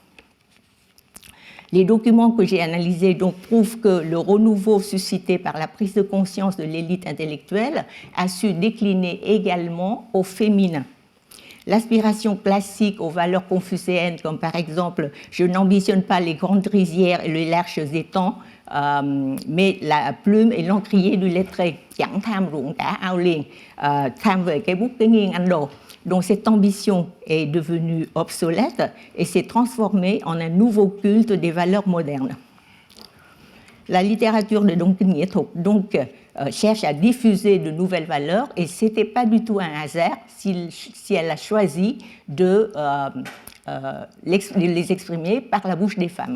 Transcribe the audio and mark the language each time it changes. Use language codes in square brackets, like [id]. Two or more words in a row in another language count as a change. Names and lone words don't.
[fr] Les documents que j'ai analysés donc prouvent que le renouveau suscité par la prise de conscience de l'élite intellectuelle a su décliner également au féminin. L'aspiration classique aux valeurs confucéennes, comme par exemple « je n'ambitionne pas les grandes rizières et les larges étangs », mais la plume et l'encrier du lettré, [vi] chẳng tham ruộng cả ao liền, tham về cái bút cái nghiêng anh đồ. [fr] Donc cette ambition est devenue obsolète et s'est transformée en un nouveau culte des valeurs modernes. La littérature de Đông Kinh Nghĩa Thục donc cherche à diffuser de nouvelles valeurs et ce n'était pas du tout un hasard si elle a choisi de les exprimer par la bouche des femmes.